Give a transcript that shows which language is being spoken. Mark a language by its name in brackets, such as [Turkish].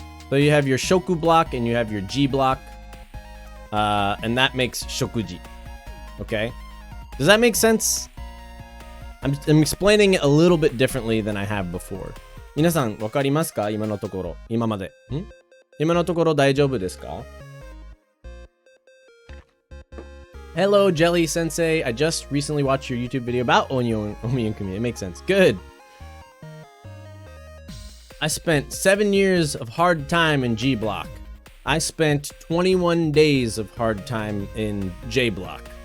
[English] So you have your shoku block and you have your G block. And that makes shokuji. Okay? Does that make sense? I'm explaining it a little bit differently than I have before. [Japanese] 皆さん、わかりますか？今のところ。今まで。今のところ大丈夫ですか？ [English] Hello, Jelly Sensei. I just recently watched your YouTube video about Onyomi and Kunyomi. It makes sense. Good. I spent 7 years of hard time in G Block. I spent 21 days of hard time in J Block.